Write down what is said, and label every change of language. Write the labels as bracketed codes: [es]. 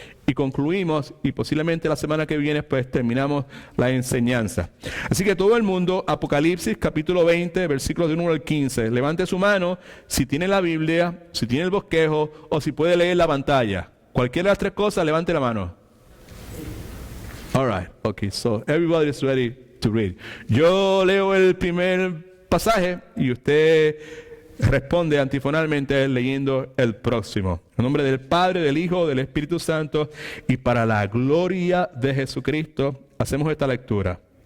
[es] Y concluimos, y posiblemente la semana que viene, pues terminamos la enseñanza. Así que todo el mundo, Apocalipsis capítulo 20, versículos de 1 al 15. Levante su mano si tiene la Biblia, si tiene el bosquejo, o si puede leer la pantalla. Cualquiera de las tres cosas, levante la mano. [en] All right, okay, so everybody is ready to read. [es] Yo leo el primer pasaje y usted responde antifonalmente leyendo el próximo. En nombre del Padre, del Hijo, del Espíritu Santo y para la gloria de Jesucristo, hacemos esta lectura.